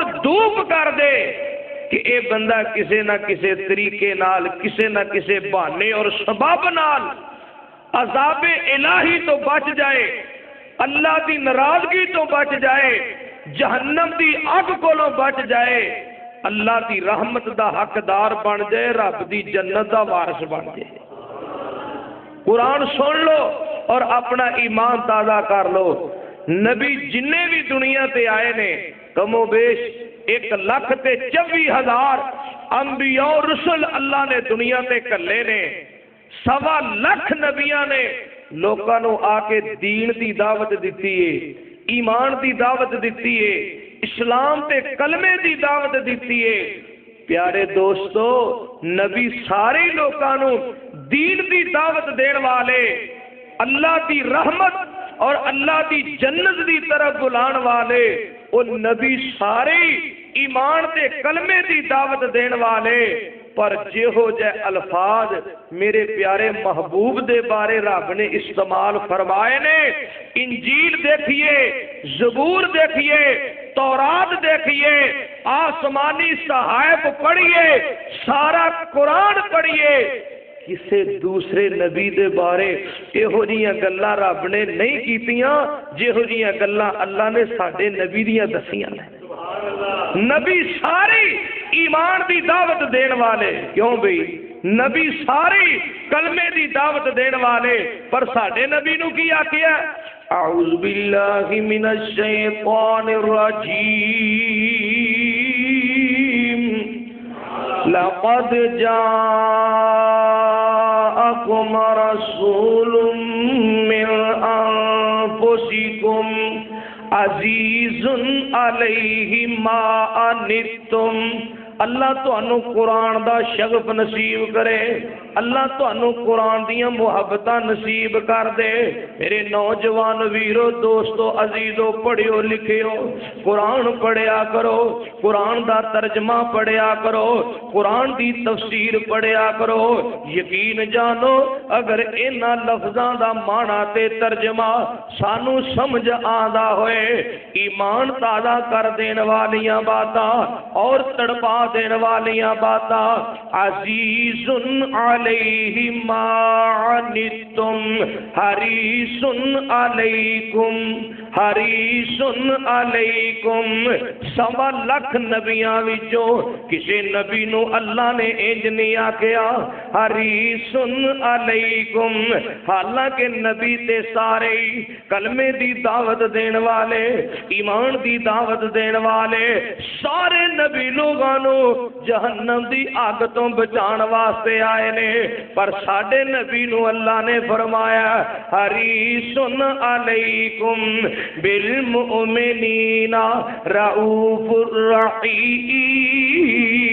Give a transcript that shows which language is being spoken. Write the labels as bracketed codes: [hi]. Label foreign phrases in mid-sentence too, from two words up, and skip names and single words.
[pa] دھوپ کر دے کہ اے بندہ کسے نہ کسے طریقے نال، کسے نہ کسے بہانے اور سبب نال عذاب الہی تو بچ جائے، اللہ دی ناراضگی تو بچ جائے، جہنم دی اگ کولوں بچ جائے، اللہ دی رحمت دا حقدار بن جائے، رب دی جنت دا وارث بن جائے۔ قرآن سن لو اور اپنا ایمان تازہ کر لو۔ نبی جنے بھی دنیا تے آئے نے کم و بیش 1,24,000 انبیاء و رسل اللہ نے دنیا تے کلے نے، 1.25 لاکھ نبیاں نے لوکاں نو آ کے دین دی دعوت دیتی ہے، ایمان دی دعوت دیتی ہے، اسلام تے کلمے دی دعوت دیتی ہے۔ پیارے دوستو، نبی سارے لوکاں نو دین دی دعوت دین والے، اللہ دی رحمت اور اللہ دی جنت دی طرف بلان والے، وہ نبی سارے ایمان تے کلمے دی دعوت دین والے، پر جہو جے الفاظ میرے پیارے محبوب دے بارے رب نے استعمال فرمائے نے، انجیل دیکھیے، زبور دیکھیے، تورات دیکھیے، آسمانی صحائف پڑھیے، سارا قرآن پڑھیے، کسے دوسرے نبی دے بارے یہو جیاں گلاں رب نے نہیں کیتیاں جہو جیاں گلاں اللہ نے ساڈے نبی دیاں دسیاں نے۔ نبی سارے ایمان دی دعوت دین والے، کیوں بھئی نبی سارے کلمے دی دعوت دین والے، پر ساڈے نبی نو کی آکھیا؟ [ar] اعوذ باللہ من الشیطان الرجیم، لقد جاءکم رسول من انفسکم عزیز علیہ ما عنتم۔ [pa] اللہ تو انو قرآن دا شغف نصیب کرے، اللہ تانوں قرآن دیاں محبتاں نصیب کر دے۔ میرے نوجوان ویرو دوستو عزیزو پڑھیو لکھیو قرآن پڑھیا کرو، قرآن دا ترجمہ پڑھیا کرو، قرآن دی تفسیر پڑھیا کرو۔ یقین جانو اگر انہاں لفظاں دا معنی تے ترجمہ سانو سمجھ آندا ہوئے، ایمان تازہ کر دین والیاں باتاں اور تڑپا دین والیاں باتاں، [ar] عزیز علیہ ما عنتم حریص علیکم حریص علیکم۔ [pa] 1.25 لاکھ نبیاں وچوں کسی نبی نو اللہ نے انج نہیں آکھیا حریص علیکم، حالانکہ نبی تے سارے کلمے دی دعوت دین والے، ایمان دی دعوت دین والے سارے نبی لوگاں نو جہنم دی آگ تو بچان واسطے آئے نے، پر ساڈے نبی نو اللہ نے فرمایا [ar] حریص علیکم بالمؤمنین رؤوف الرحیم۔